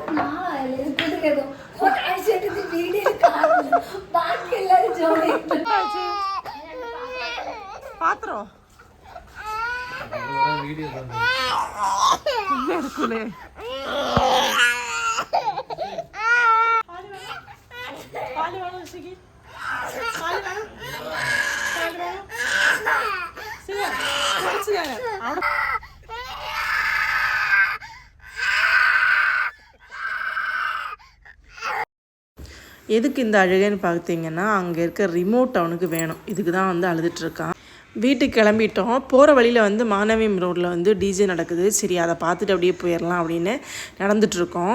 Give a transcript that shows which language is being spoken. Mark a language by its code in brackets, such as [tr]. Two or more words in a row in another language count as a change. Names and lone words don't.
[ml] പാത്രോ എടുക്കൂലേ? പാല് വേണോ ഋഷിക്ക്? പാല് വേണം, പാല് വേണം. [ta] അവിടെ எதுக்கு இந்த அழுகைன்னு பார்த்தீங்கன்னா, அங்கே இருக்க ரிமோட் அவனுக்கு வேணும். இதுக்கு தான் வந்து அழுதுட்டுருக்கான். வீட்டுக்கு கிளம்பிட்டோம். போகிற வழியில் வந்து மாணவியம் ரோட்டில் வந்து டிஜே நடக்குது. சரி, அதை பார்த்துட்டு அப்படியே போயிடலாம் அப்படின்னு நடந்துகிட்ருக்கோம்.